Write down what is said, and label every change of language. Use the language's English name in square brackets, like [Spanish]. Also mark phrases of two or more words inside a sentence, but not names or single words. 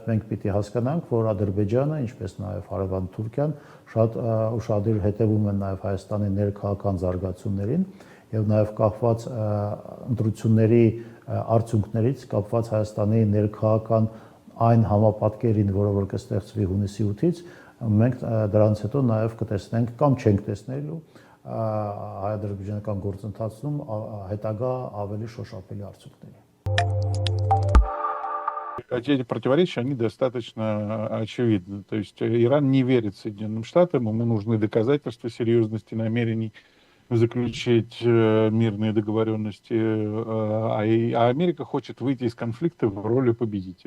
[Armenian] մենք պիտի հասկանանք, որ Ադրբեջանը, ինչպես նաև Հարևան Թուրքիան, շատ ուշադիր հետևում են նաև Հայաստանի ներքաղաքական զարգացումներին եւ նաև կապված ընտրությունների արդյունքներից, կապված Հայաստանի ներքաղաքական այն համապատկերին, որը որ կստեղծվի հունիսի 8-ից, մենք դրանից հետո նաև կտեսնենք կամ չենք տեսնելու հայ-ադրբեջանական գործընթացում հետագա ավելի շոշափելի արդյունքների։ [Russian] Эти противоречия, они достаточно очевидны. То есть Иран не верит Соединенным Штатам, ему нужны доказательства серьезности намерений заключить мирные договоренности, а Америка хочет выйти из конфликта в роли победителя.